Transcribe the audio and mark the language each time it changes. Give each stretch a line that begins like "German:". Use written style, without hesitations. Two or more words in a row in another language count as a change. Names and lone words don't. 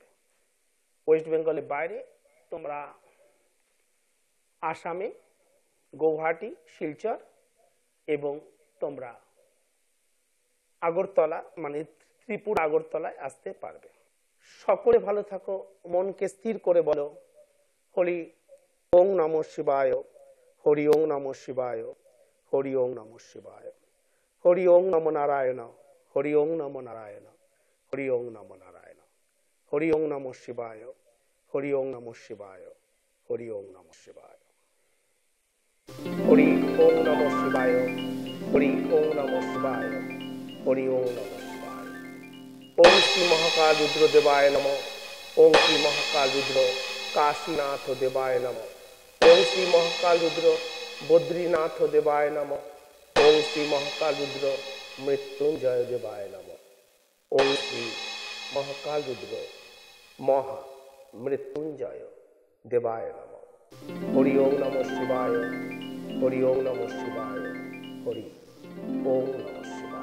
Bangla: ওয়েস্ট বেঙ্গলের বাইরে তোমরা আসামে গৌহাটি, শিলচর এবং তোমরা আগরতলা মানে ত্রিপুরা আগরতলায় আসতে পারবে। সকলে ভালো থাকো, মনকে স্থির করে বলো
Sanskrit: হরি ওং নমঃ শিবায়, হরি ওং নমঃ শিবায়, হরি ওং নমঃ শিবায়, হরি ওং নমো নারায়ণ, হরি ওং নমো নারায়ণ, হরি ওং নমো নারায়ণ, হরি ওং নমঃ শিবায়, হরি ওং নমঃ শিবায়, হরি ওং নমঃ শিবায়, হরি ওং নমঃ শিবায়, হরি ওং নমঃ শিবায়, হরি ওং নমঃ শিবায়। ওম শ্রী মহাকাল রুদ্র দেবায় নমঃ, ওম শ্রী মহাকাল রুদ্র কাশীনাথ দেবায় নমঃ, ওম শ্রী মহাকাল রুদ্র বদ্রীনাথ দেবায় নমঃ, ওম শ্রী মহাকাল রুদ্র মৃত্যুঞ্জয় দেবায় নমঃ, ওম শ্রী মহাকাল রুদ্র মহা মৃত্যুঞ্জয় দেবায় নমঃ। হরি ওং নমঃ শিবায়, হরি ওং নমঃ শিবায়, হরি ওং নমঃ শিবায়।